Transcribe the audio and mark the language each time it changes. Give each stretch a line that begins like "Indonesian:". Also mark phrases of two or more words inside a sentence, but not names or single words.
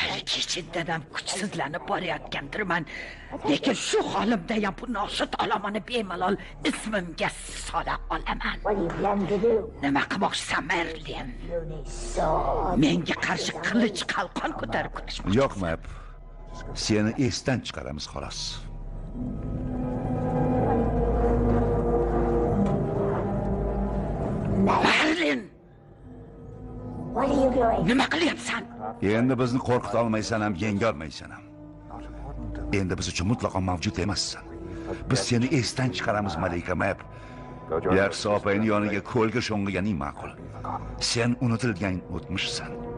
Uzbek: kechimdan ham kuchsizlanib borayotgandirman. Lekin shu holimda ham bu noshud olomani bemalol ismimga sola olaman.
English: What do you plan to do?
Uzbek: Nima qilmoqchisan, Merlin?
English: You need sword.
Uzbek: Menga qarshi qilich qalqon ko'tarib kurashmoqchi. Yo'q, Map. Seni esdan chiqaramiz xolos.
English: Merlin, What are you doing?
Uzbek: nima qilyapsan? Endi bizni qo'rqita olmaysan ham, yenga olmaysan ham. Endi biz uchun mutlaqo mavjud emassan. Biz seni esdan chiqaramiz, Malika Map. Yaxshi opangning yoniga ko'lga sho'ng'iganing ma'qul. Sen unutilgan o'tmishsan.